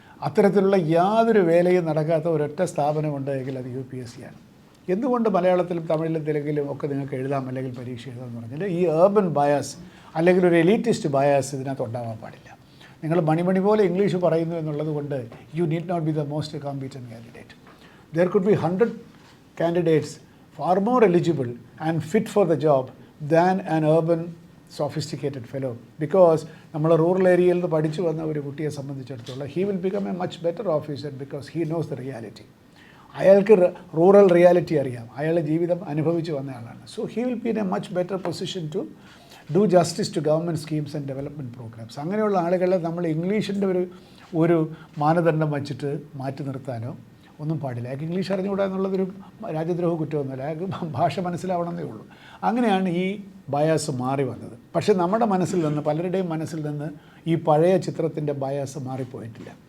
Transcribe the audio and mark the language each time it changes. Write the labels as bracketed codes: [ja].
[ml] അത്തരത്തിലുള്ള യാതൊരു വേലയും നടക്കാത്ത ഒരൊറ്റ സ്ഥാപനമുണ്ടെങ്കിൽ അത് UPSC ആണ്. എന്തുകൊണ്ട് മലയാളത്തിലും തമിഴിലും തെലുങ്കിലും ഒക്കെ നിങ്ങൾക്ക് എഴുതാം അല്ലെങ്കിൽ പരീക്ഷ എഴുതാമെന്ന് പറഞ്ഞാൽ ഈ ഏർബൻ ബയാസ് അല്ലെങ്കിൽ ഒരു എലീറ്റിസ്റ്റ് ബയാസ് ഇതിനകത്ത് ഉണ്ടാവാൻ പാടില്ല. നിങ്ങൾ മണിമണി പോലെ ഇംഗ്ലീഷ് പറയുന്നു എന്നുള്ളത് കൊണ്ട് [en] You need not be the most competent candidate. There could be 100 candidates far more eligible and fit for the job than an urban sophisticated fellow, because [ml] നമ്മൾ റൂറൽ ഏരിയയിൽ നിന്ന് പഠിച്ചു വന്ന ഒരു കുട്ടിയെ സംബന്ധിച്ചിടത്തോളം [en] he will become a much better officer because he knows the reality. [ml] അയാൾക്ക് rural reality അറിയാം, അയാളുടെ ജീവിതം അനുഭവിച്ച് വന്ന ആളാണ്. [en] So he will be in a much better position to do justice to government schemes and development programs. [ml] അങ്ങനെയുള്ള ആളുകളെ നമ്മൾ ഇംഗ്ലീഷിൻ്റെ ഒരു മാനദണ്ഡം വച്ചിട്ട് മാറ്റി നിർത്താനോ ഒന്നും പാടില്ല. അയാൾക്ക് ഇംഗ്ലീഷ് അറിഞ്ഞുകൂടാ എന്നുള്ളതൊരു രാജ്യദ്രോഹ കുറ്റമൊന്നുമില്ല, അയാൾക്ക് ഭാഷ മനസ്സിലാവണമെന്നേ ഉള്ളൂ. അങ്ങനെയാണ് ഈ ബയാസ് മാറി വന്നത്. പക്ഷേ നമ്മുടെ മനസ്സിൽ നിന്ന്, പലരുടെയും മനസ്സിൽ നിന്ന് ഈ പഴയ ചിത്രത്തിൻ്റെ ബയാസ് മാറിപ്പോയിട്ടില്ല.